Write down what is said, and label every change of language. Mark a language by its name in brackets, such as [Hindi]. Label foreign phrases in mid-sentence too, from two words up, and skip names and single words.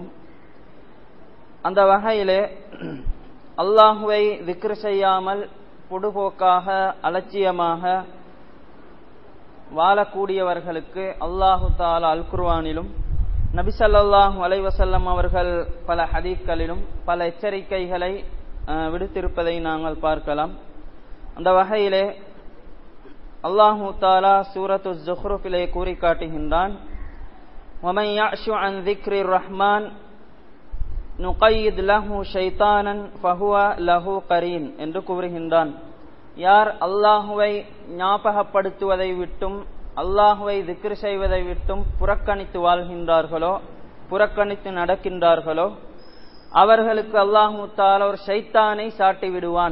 [Tamil] அந்த வகையிலே அல்லாஹுவை திக்ர் செய்யாமல் பொடுபோக்காக அலட்சியமாக வாழக்கூடியவர்களுக்கு [Arabic] الله تعالى [Tamil] அல் குர்ஆனிலும் நபி [Arabic] صلى الله عليه وسلم [Tamil] அவர்கள் பல ஹதீஸ்களிலும் பல எச்சரிக்கைகளை விடுத்திருப்பதை நாங்கள் பார்க்கலாம். அந்த வகையிலே [Arabic] الله تعالى [Tamil] சூரத்து ஸுஹ்ருஃபிலே கூறி காட்டுகின்றான், [Arabic] وَمَنْ يَعْشُ عَنْ ذِكْرِ الرَّحْمَنِ نُقَيِّدْ لَهُ شَيْطَانًا فَهُوَ لَهُ قَرِينٌ [Tamil] என்று கூறுகின்றான். யார் அல்லாஹுவை ஞாபகப்படுத்துவதை விட்டும் அல்லாஹுவை திக்ர் செய்வதை விட்டும் புறக்கணித்து வாழ்கின்றார்களோ, புறக்கணித்து நடக்கின்றார்களோ, அவர்களுக்கு [Arabic] الله تعالى [Tamil] ஒரு ஷைத்தானை சாட்டி விடுவான்.